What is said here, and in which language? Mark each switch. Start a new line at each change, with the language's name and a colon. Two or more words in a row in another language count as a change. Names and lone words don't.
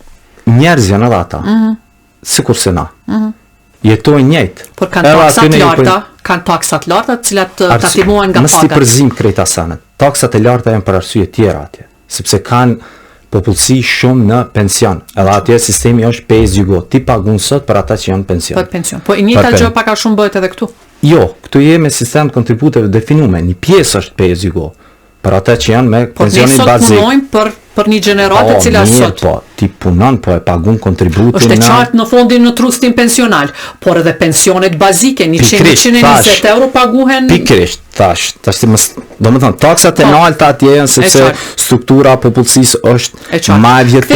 Albanian: Njerëz janë edhe ata. Sikur se na. jetojnë njëjtë. Por kanë taksat larta, të cilat tatimohen nga pagat. Mos ti përzim krejt asanet. Taksat e larta janë për arsye tjera atje, sepse kanë popullsi shumë në pension. Edhe atje sistemi është
English: pay as you go.
Albanian: Ti pagun sot për ata që janë pension. Për pension. Po i njëjta gjë pak a shumë bëhet edhe këtu. Jo, këtu je me sistem të kontributeve definuar. Një pjesë është
English: pay as you go.
Albanian: Për ata që janë me pensionin bazik. Po ne sot punojmë për një gjeneratë e cila sot. Po, ti punon, po e pagun kontributin. Është e qartë në fondin në trustin pensional, por edhe pensionet bazike, 100-120 euro paguhen. Pikërisht, tash domethënë taksat e larta atje janë sepse struktura e popullsisë është më e vjetruar.